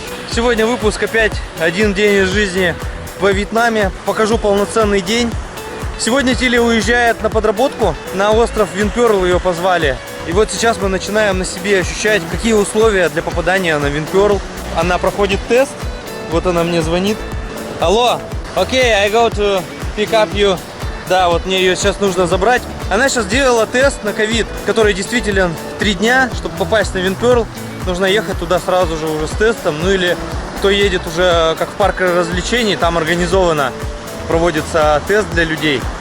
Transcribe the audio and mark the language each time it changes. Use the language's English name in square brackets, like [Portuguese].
[Russian] Сегодня выпуск опять один день из жизни во Вьетнаме. Покажу полноценный день. Сегодня Тилли уезжает на подработку. На остров Винперл ее позвали. И вот сейчас мы начинаем на себе ощущать, какие условия для попадания на Винперл. Она проходит тест. Вот она мне звонит. [English] Алло, окей, I go to pick up you. [Russian] Да, вот мне ее сейчас нужно забрать. Она сейчас делала тест на ковид, который действителен 3 дня. Чтобы попасть на Винперл, нужно ехать туда сразу же уже с тестом. Ну или кто едет уже как в парк развлечений, там организованно проводится тест для людей.